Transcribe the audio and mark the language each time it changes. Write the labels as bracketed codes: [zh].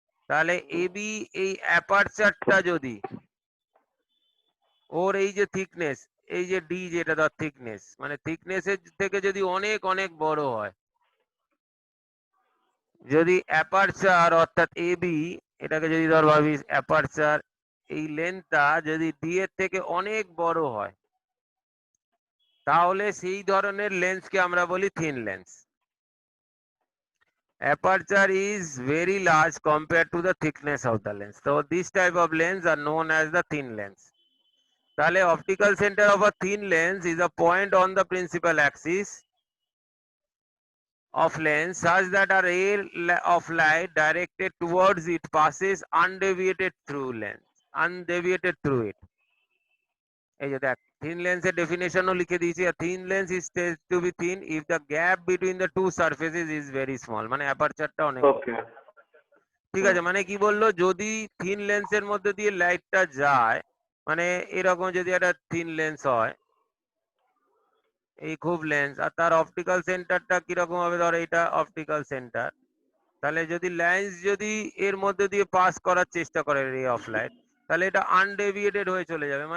[bn] তাহলে A B, এই অ্যাপারচারটা যদি, ওর এই যে থিকনেস, এই যে ডি যেটা ধর থিকনেস, মানে থিকনেসের থেকে যদি অনেক অনেক বড় হয়, যদি অ্যাপারচার অর্থাৎ এ বি, এটাকে যদি ধর ভাবিস অ্যাপারচার, এই লেন্থটা যদি ডি এর থেকে অনেক বড় হয়, তাহলে সেই ধরনের লেন্সকে আমরা বলি thin lens. [en] Aperture is very large compared to the thickness of the lens. So this type of lens are known as the thin lens. তাহলে optical center of a thin lens is a point on the principal axis of lens such that a ray of light directed towards it passes undeviated through lens, undeviated through it. [bn] এই যে দেখ, thin lens এর definition ও লিখে দিয়েছি। [en] A thin lens is said to be thin if the gap between the two surfaces is very small, [bn] মানে অ্যাপারচারটা অনেক বড়। [en] Okay. [bn] ঠিক আছে, মানে কি বললো, যদি থিন লেন্সের মধ্যে দিয়ে লাইটটা যায়, মানে এরকম যদি একটা থিন লেন্স হয়, এই খুব লেন্স, আর তার অপটিক্যাল সেন্টারটা কিরকম হবে, ধর এটা অপটিক্যাল সেন্টার, তাহলে যদি লেন্স যদি এর মধ্যে দিয়ে পাস করার চেষ্টা করে রে অফ লাইট, তাহলে এটা আনডেভিয়েটেড হয়ে চলে যাবে।